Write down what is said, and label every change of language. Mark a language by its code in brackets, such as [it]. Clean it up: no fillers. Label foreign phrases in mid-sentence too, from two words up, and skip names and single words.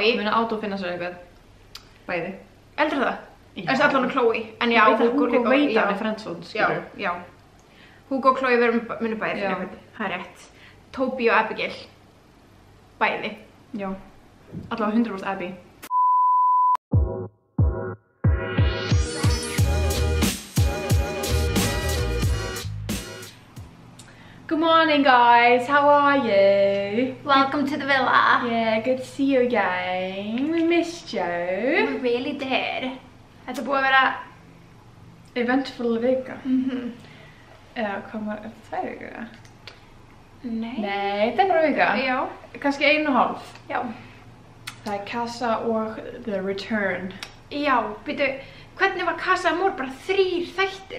[is] Ég muni auto-finna sér eitthvað. Bæði. Heldur það? Já. Það er allan að Chloe. En já, Hugo veit að hann er friendzone, skilur. Já. Hugo og Chloe munu bæði finna eitthvað. Það er rétt. Toby og Abigail. Bæði. Já. Allavega 100% Abby. [en] Good morning, guys. How are you? Welcome to the villa. Yeah, good to see you again. We missed you. We really did. [is] Þetta búið að vera eventful vika. Eða hvað var þetta 2 vikur? Nei, þetta er bara vika. Já. Kannski 1,5. Já. Það er Casa og The Return. Já, byrju, hvernig var Casa Amor bara 3 þættir?